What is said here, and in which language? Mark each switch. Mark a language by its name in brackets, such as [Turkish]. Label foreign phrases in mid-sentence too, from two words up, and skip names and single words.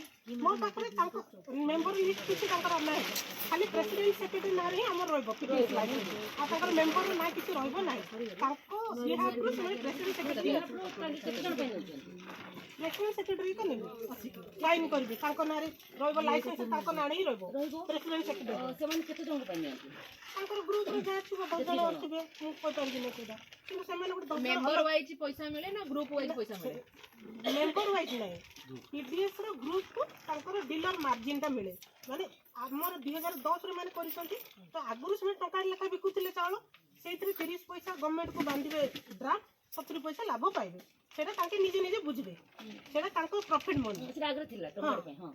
[Odia] ମୋ ପାଖରେ ତାଙ୍କ [English] member list [Odia] କିଛି ତାଙ୍କର ନାହିଁ ଖାଲି [English] president secretary [Odia] ନାଁରେ ହିଁ ଆମର ରହିବ [English] PTS license [Odia] ଆଉ ତାଙ୍କର ମେମ୍ବର ନାଁ କିଛି ରହିବ ନାହିଁ ତାଙ୍କ ବିହାରରୁ ସେମାନେ [English] president secretary [Odia] କେତେ ଜଣ ପାଇଁ ନେଉଛନ୍ତି [English] president secretary [Odia] ତ ନେବେ ସାଇନ୍ କରିବେ ତାଙ୍କ ନାଁରେ ରହିବ ଲାଇସେନ୍ସ ତାଙ୍କ ନାଁରେ ହିଁ ରହିବ [English] president secretary [Odia] ସେମାନେ କେତେ ଜଣଙ୍କ ପାଇଁ ନିଅନ୍ତି ତାଙ୍କର ଗ୍ରୁପରେ ଯାହା ଥିବ 10 ଜଣ ଥିବେ ମୁଁ କହିପାରିବିନି ସେଇଟା କିନ୍ତୁ ସେମାନେ ଗୋଟେ 10 [English] member wise [Hindi] पैसा मिले ना [English] group wise [Hindi] पैसा मिले [English] member wise [Odia] नाही पीडीएस ର ଗ୍ରୁପ କୁ ତାଙ୍କର [English] dealer margin [Odia] ଟା ମିଳେ ମାନେ ଆମର 2010 ରେ ମାନେ କରିଛନ୍ତି ତ ଆଗରୁ ସେମାନେ ଟଙ୍କା ଲେଖା ବିକୁଥିଲେ ଚାଉଳ ସେଇଥିରେ 30 ପଇସା ଗଭର୍ଣ୍ଣମେଣ୍ଟ କୁ ବାନ୍ଧିବେ ଡ୍ରାଫ୍ଟ 70 ପଇସା ଲାଭ ପାଇବେ ସେଟା ତାଙ୍କେ ନିଜେ ନିଜେ ବୁଝିବେ ସେଟା ତାଙ୍କ [English] profit money [Odia] ସେଟା ଆଗରେ ଥିଲା ଟମାଟୋ ପାଇଁ ହଁ